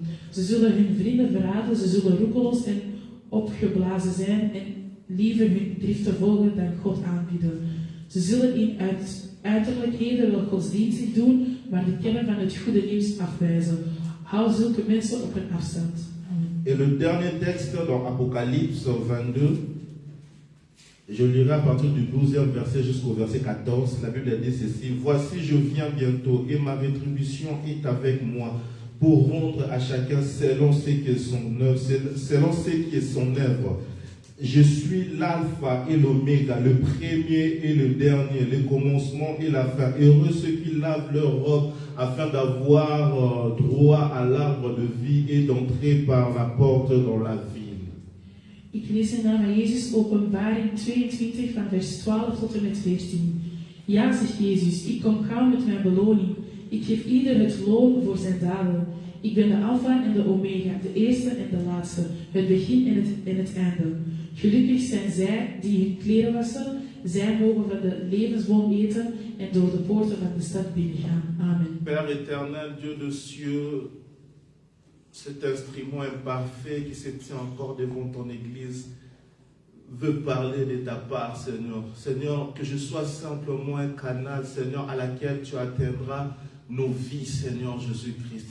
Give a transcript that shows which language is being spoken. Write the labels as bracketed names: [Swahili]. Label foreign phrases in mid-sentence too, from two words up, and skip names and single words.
[Dutch] Ze zullen hun vrienden verraden, ze zullen roekeloos en opgeblazen zijn en liever hun driften volgen dan God aanbieden. Ze zullen in uiterlijkheden wel godsdienstig doen, maar de kern van het goede nieuws afwijzen. Hou zulke mensen op een afstand. [French] Et le dernier texte dans Apocalypse 22, je lirai à partir du 12e verset jusqu'au verset 14. La Bible dit ceci: voici, je viens bientôt et ma rétribution est avec moi pour rendre à chacun selon ce qui est son œuvre. Je suis l'alpha et l'oméga, le premier et le dernier, le commencement et la fin. Heureux ceux qui lavent leurs robes afin d'avoir droit à l'arbre de vie et d'entrer par la porte dans la ville. [Dutch] Ik lees in naam van Jezus Openbaring 22 van vers 12 tot en met 14. Ja, zegt Jezus, ik kom gauw met mijn beloning. Ik geef ieder het loon voor zijn daden. Ik ben de Alpha en de Omega, de eerste en de laatste, het begin en het einde. Gelukkig zijn zij die hun kleren wassen, zij mogen van de levensboom eten en door de poorten van de stad binnengaan. Amen. [French] Père éternel, Dieu de cieux, cet instrument imparfait qui se tient encore devant ton Église veut parler de ta part, Seigneur. Seigneur, que je sois simplement un canal, Seigneur, à laquelle tu atteindras nos vies, Seigneur Jésus-Christ.